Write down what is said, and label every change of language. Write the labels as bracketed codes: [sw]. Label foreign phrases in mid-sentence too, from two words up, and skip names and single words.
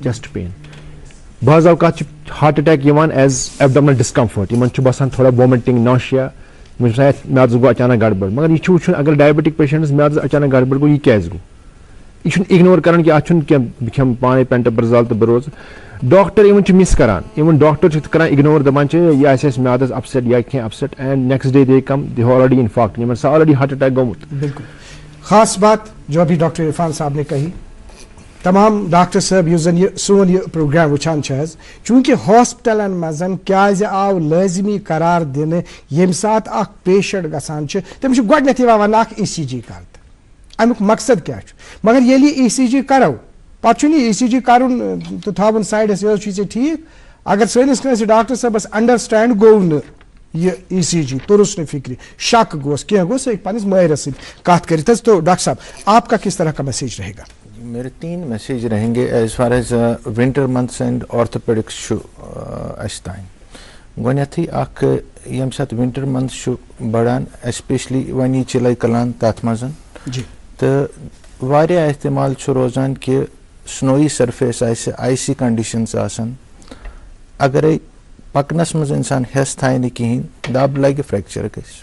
[en] chest pain, [ks] بعض اوقات چھُ [en] heart attack [ks] یِوان [en] as abdominal discomfort, [ks] یِمن چھُ باسان تھوڑا [en] vomiting, nausea, [ks] یِمن چھُ آسان میادس گوٚو اچانک گڑبڑ. مگر یہِ چھُ وٕچھُن اگر [en] diabetic patients [ks] میادس اچانک گڑبڑ گوٚو یہِ کیازِ گوٚو, یہِ چھُنہٕ اِگنور کران کہِ اتھ چھُنہٕ کینٛہہ بہٕ کھٮ۪مہٕ پانے پینٹاپرزال تہٕ بہٕ روزٕ. ڈاکٹر یِمن چھِ مِس کران, یِمن ڈاکٹر چھِ کران اِگنور, دپان چھِ یہِ آسہِ اَسہِ میادس اپسیٹ یا کینٛہہ اپسیٹ, [en] and next day they come they already infarct, [ks] یِمن سا [en] already heart attack [ks] گوٚمُت. [ur] بالکل خاص بات جو ابھی ڈاکٹر عرفان صاحب نے کہی. [ks] تمام ڈاکٹر صٲب یُس زن یہ سون یہ پروگرام وٕچھان چھِ حظ, چوٗنٛکہِ ہاسپٹلن منٛز کیازِ آو لٲزمی قرار دِنہٕ ییٚمہِ ساتہٕ اکھ پیشنٹ گژھان چھُ تٔمِس چھُ گۄڈٕنیتھ یِوان وننہٕ اکھ ECG کر تہٕ امیُک مقصد کیاہ چھُ. مگر ییٚلہِ یہِ ECG کرو پتہٕ چھُنہٕ یہِ ECG کرُن تہٕ تھاوُن سایڈس, یہِ حظ چھُے ژےٚ ٹھیٖک. اگر سٲنِس کٲنٛسہِ ڈاکٹر صٲبس انڈرسٹینڈ گوٚو نہٕ یہ ECG, توٚرُس نہٕ فکرِ, شک گوٚوس کینٛہہ گوٚو, سُہ ہیٚکہِ پننِس مٲہرس سۭتۍ کتھ کٔرِتھ حظ. [ur] تو ڈاکٹر صاحب آپ کا کس طرح کا میسیج رہے گا؟ میرے 3 میسیج رہیں گے [en] as far as winter months and orthopedics [ks] چھُ اَسہِ تانۍ. گۄڈنیتھٕے اکھ ییٚمہِ ساتہٕ [en] winter month [ks] چھُ بڑان ایسپیشلی وۄنۍ یی چِلے کلان تتھ منٛز تہٕ واریاہ احتمال چھُ روزان کہِ [en] snowy surface [ks] آسہِ, [en] icy conditions [ks] آسن, اگرے پکنس منٛز انسان ہٮ۪س تھایہِ نہٕ کِہینۍ دب لگہِ فریکچر گژھِ.